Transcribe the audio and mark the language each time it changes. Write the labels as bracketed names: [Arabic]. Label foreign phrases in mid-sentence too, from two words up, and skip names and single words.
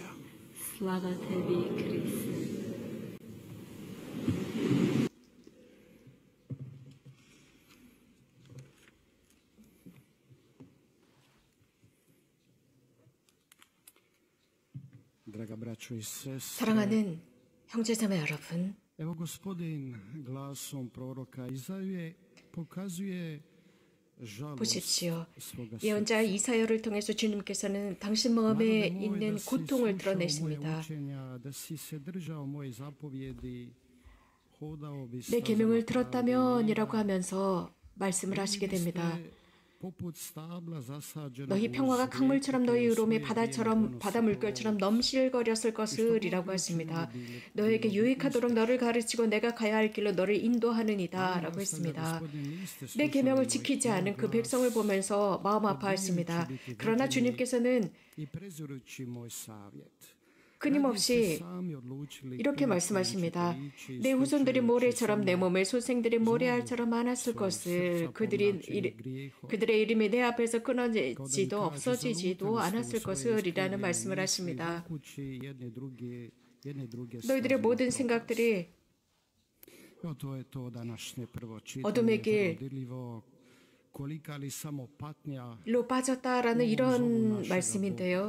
[Croatian] Slava tebi, Kriste. Draga braćo i sestre, [Korean] 사랑하는 형제자매 여러분, [Croatian] evo Gospodin glasom proroka Izaije pokazuje žalost [Korean] 보십시오. [Croatian] svoga [Korean] 예언자 이사야를 통해서 주님께서는 당신 마음에 [Croatian] Narode moj, [Korean] 있는 [Croatian] da si [Korean] 고통을 [Croatian] slušao [Korean] 드러내십니다. [Croatian] moje učenja, da si se držao moje zapovjedi, hodao bi [Korean] 내 [Croatian] stazama [Korean] 계명을 [Croatian] pravde [Korean] 들었다면이라고 하면서 말씀을 [Croatian] i [Korean] 하시게 [Croatian] bili [Korean] 됩니다. [Croatian] ste poput stabla zasađenog [Korean] 너희 평화가 [Croatian] uz [Korean] 강물처럼 [Croatian] rijeke [Korean] 너희 [Croatian] koje u [Korean] 의로움이 [Croatian] svoje [Korean] 바다처럼 [Croatian] vrijeme [Korean] 바다 [Croatian] donose [Korean] 물결처럼 넘실거렸을 것을이라고 하십니다. 너에게 유익하도록 너를 가르치고 내가 가야 할 길로 너를 인도하느니다라고 했습니다. 내 계명을 지키지 않은 그 백성을 보면서 마음 아파했습니다. 그러나 주님께서는 [Croatian] i prezirući moj savjet. [Korean] 끊임없이 이렇게 말씀하십니다. 내 후손들이 모래처럼 내 몸을 소생들이 모래알처럼 많았을 것을 그들의 이름이 내 앞에서 끊어지지도 없어지지도 않았을 것을이라는 말씀을 하십니다. 너희들의 모든 생각들이 어둠의 길로 빠졌다라는 이런 말씀인데요.